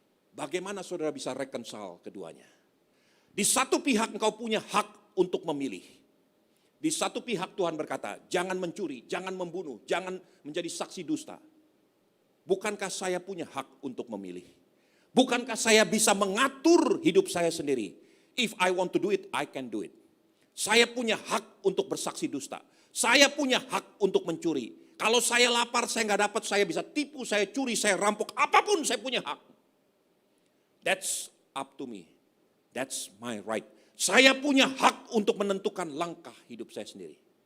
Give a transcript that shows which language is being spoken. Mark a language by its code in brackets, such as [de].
[id] Bagaimana saudara bisa reconcile keduanya? Di satu pihak engkau punya hak untuk memilih. Di satu pihak Tuhan berkata, jangan mencuri, jangan membunuh, jangan menjadi saksi dusta. Bukankah saya punya hak untuk memilih? Bukankah saya bisa mengatur hidup saya sendiri? [en] If I want to do it, I can do it. [id] Saya punya hak untuk bersaksi dusta. Saya punya hak untuk mencuri. Kalau saya lapar, saya nggak dapat, saya bisa tipu, saya curi, saya rampok, apapun saya punya hak. [en] That's up to me. That's my right. [id] Saya punya hak untuk menentukan langkah hidup saya sendiri.